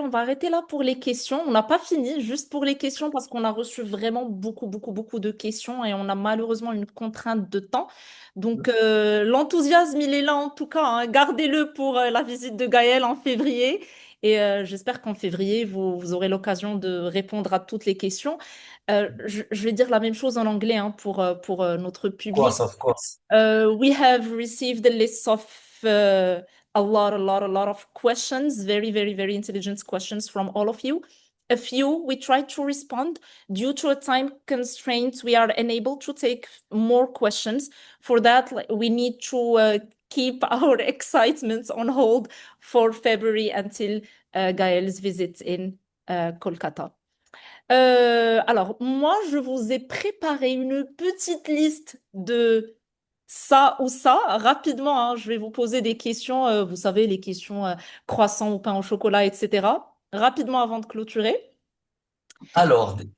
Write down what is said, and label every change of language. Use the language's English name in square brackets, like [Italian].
[French] On va arrêter là pour les questions. On n'a pas fini, juste pour les questions, parce qu'on a reçu vraiment beaucoup, beaucoup, beaucoup de questions et on a malheureusement une contrainte de temps. Donc, l'enthousiasme, il est là en tout cas, hein. Gardez-le pour la visite de Gaël en février. Et j'espère qu'en février, vous aurez l'occasion de répondre à toutes les questions. Je vais dire la même chose en anglais, hein, pour notre [English] Of course, [French] public. [English] of course. We have received a list of a lot of questions, very, very, very intelligent questions from all of you. A few we tried to respond. Due to a time constraint, we are unable to take more questions. For that, we need to keep our excitement on hold for February until Gaël's visit in Kolkata. [French] Alors, moi, je vous ai préparé une petite liste de ça ou ça. Rapidement, hein, je vais vous poser des questions, vous savez, les questions croissant ou pain au chocolat, etc. Rapidement avant de clôturer. Alors, je vous